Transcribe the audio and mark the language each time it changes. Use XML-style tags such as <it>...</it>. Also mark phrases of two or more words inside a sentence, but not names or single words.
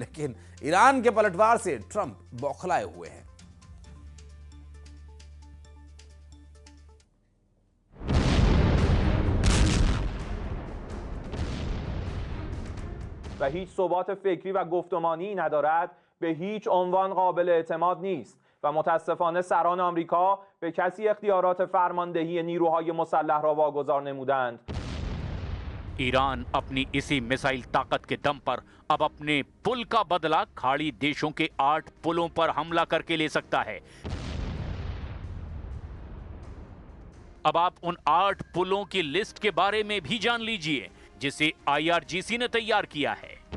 <hi>लेकिन ईरान के पलटवार से ट्रंप बौखलाए हुए हैं।</hi> <fa>و هیچ ثبات فکری و گفتمانی ندارد به هیچ عنوان قابل اعتماد نیست و متاسفانه سران آمریکا به کسی اختیارات فرماندهی نیروهای مسلح را واگذار نمودند.</fa> <hi>ईरान अपनी इसी मिसाइल ताकत के दम पर अब अपने पुल का बदला खाड़ी देशों के 8 पुलों पर हमला करके ले सकता है। अब आप उन 8 पुलों की लिस्ट के बारे में भी जान लीजिए जिसे IRGC ने तैयार किया है।</hi>